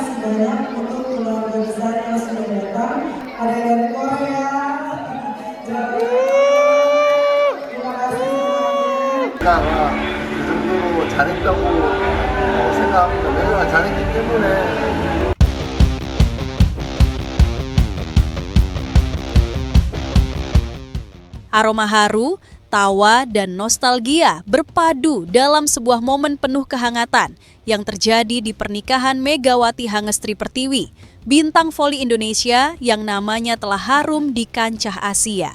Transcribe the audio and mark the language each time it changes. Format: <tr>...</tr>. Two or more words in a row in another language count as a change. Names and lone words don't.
<id>banyak untuk keluarga besar yang sudah datang. Ada yang dari Korea. Terima kasih semuanya.</id> <ko>내가 그 정도로 잘했다고 생각합니다. 내가 잘했기 때문에.</ko> <id>Aroma haru, tawa, dan nostalgia berpadu dalam sebuah momen penuh kehangatan yang terjadi di pernikahan Megawati Hangestri Pertiwi, bintang voli Indonesia yang namanya telah harum di kancah Asia.</id>